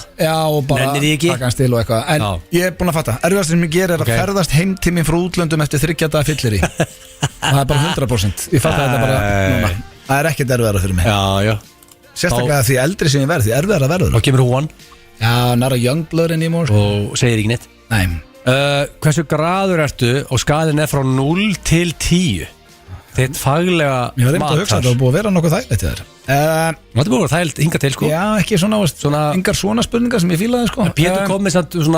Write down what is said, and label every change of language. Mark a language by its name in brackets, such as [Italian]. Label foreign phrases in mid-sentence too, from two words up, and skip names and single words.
[Icelandic] já og bara taka hans til og eitthvað en ég er búin að fatta, erfiðast sem ég ger er að ferðast heim til mín frá útlöndum eftir 3 daga fyllir í það er bara 100% ég fatta þetta bara núna það er ekkert erfiðara fyrir mig já sérstaklega því eldri sem ég verð því erfiðara verður og kemur húan já, [English] not a young blood anymore [Icelandic] og segir ekki neitt hversu graður ertu og skaðin er frá 0 til 10 þetta er faglega ég var reynd að hugsa þetta og búið að vera nokkuð þægilegt þér þetta er búið að vera þægilegt hinga til sko já, ekki svona yngar svona spurningar sem ég fílaði sko Pétur kom með svona